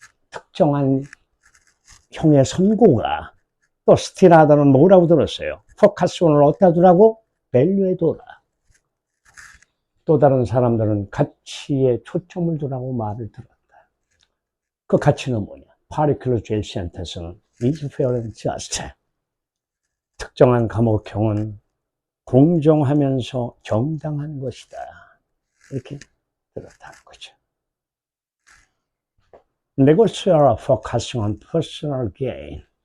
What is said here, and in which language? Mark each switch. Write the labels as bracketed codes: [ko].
[ko] 특정한 형의 선고가. 또 스틸하다는 뭐라고 들었어요? 포커스온을 어디다 두라고? 밸류에 둬라. 또 다른 사람들은 가치에 초점을 두라고 말을 들었다. 그 가치는 뭐냐? [en] Particular jail sentence는 is fair and just. [ko] 특정한 감옥형은 공정하면서 정당한 것이다. 이렇게 들었다는 거죠. [en] Negotiators focusing on personal gain.